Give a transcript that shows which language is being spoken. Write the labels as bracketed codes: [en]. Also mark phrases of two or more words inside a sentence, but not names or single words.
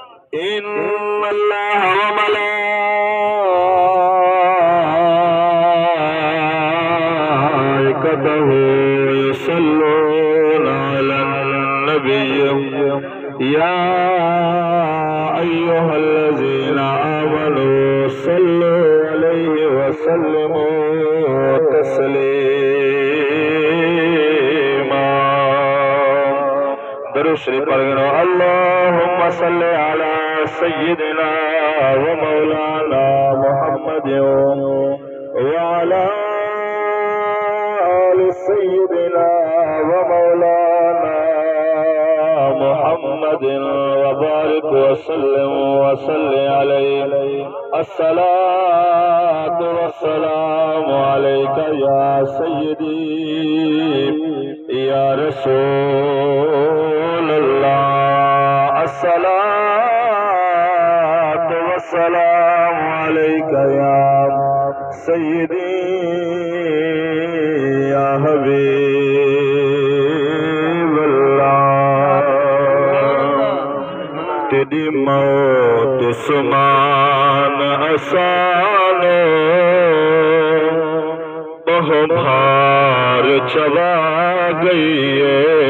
[ar] إن الله و ملائكته يصلون على النبي يا أيها الذين آمنوا صلوا عليه و سلموا تسليما. [ur] درود شریف پڑھو. [ar] اللهم صل على سيدنا و مولانا محمد و على آل سيدنا و مولانا محمد و بارك و سلم و صل عليه. الصلاة والسلام عليك يا سيدي يا رسول الله. الصلاة والسلام عليك يا سيدي يا حبيب الله. [ur] تیری موت سمان آسانو بہو بھار چلا گئی ہے.